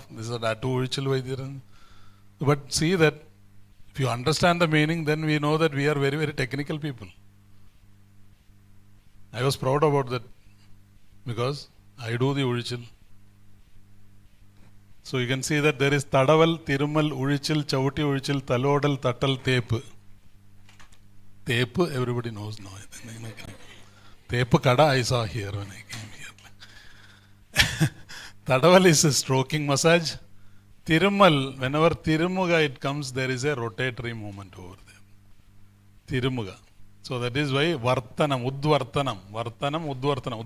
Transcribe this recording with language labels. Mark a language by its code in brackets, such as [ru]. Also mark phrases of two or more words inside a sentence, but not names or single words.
[en] This is that Urichil Vaidyar. But see that if you understand the meaning, then we know that we are very, very technical people. I was proud about that because I do the Urichil. So you can see that there is Tadaval, Tirumal, Urichil, Chauti Urichil, Talodal, Tattal, Tepu. Tepu, everybody knows now. Tepu Kada I saw here when I came here. Tadaval is a stroking massage. Tirumal, whenever Tirumuga it comes, there is a rotatory movement over there. Tirumuga. So that is why Vartanam, Udvartanam, Udvartanam.